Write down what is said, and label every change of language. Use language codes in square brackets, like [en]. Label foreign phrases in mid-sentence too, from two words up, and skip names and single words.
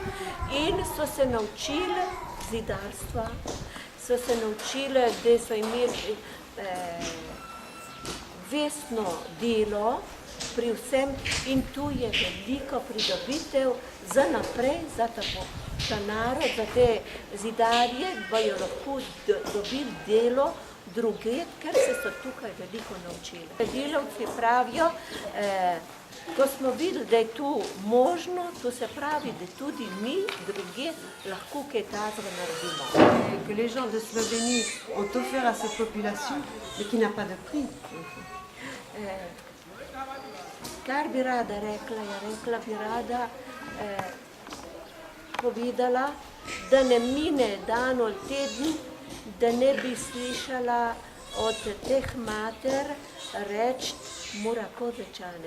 [sl] In so se naučili zidarstva, so se naučili, da so imeli vestno delo pri vsem in tu je veliko pridobitev za naprej, za ta narod, za te zidarje, da bojo lahko dobili delo druge, ker se so tukaj veliko naučili. Delavci pravijo, ko smo videli, da je tu možno, to se pravi, da tudi mi druge lahko kaj takega naredimo. [fr] Que les gens de Slovénie ont offert à cette population, mais qui n'a pas de prix. [sl] Kar bi rada rekla bi rada povedala, da ne mine dan ali teden, da ne bi slišala od teh mater reči mora Kozečane.